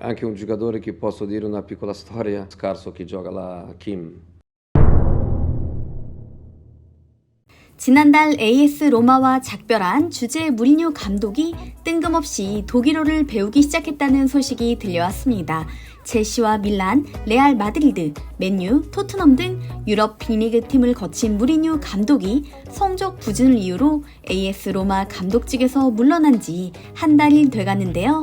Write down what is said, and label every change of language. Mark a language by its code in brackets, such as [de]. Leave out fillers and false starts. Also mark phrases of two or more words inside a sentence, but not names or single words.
[it] Anche un giocatore che posso dire una piccola storia, scarso che gioca là, Kim. [ko] 지난달 AS 로마와 작별한 주제 무리뉴 감독이 뜬금없이 독일어를 배우기 시작했다는 소식이 들려왔습니다. 첼시와 밀란, 레알 마드리드, 맨유, 토트넘 등 유럽 빅리그 팀을 거친 무리뉴 감독이 성적 부진을 이유로 AS 로마 감독직에서 물러난 지 한 달이 돼가는데요.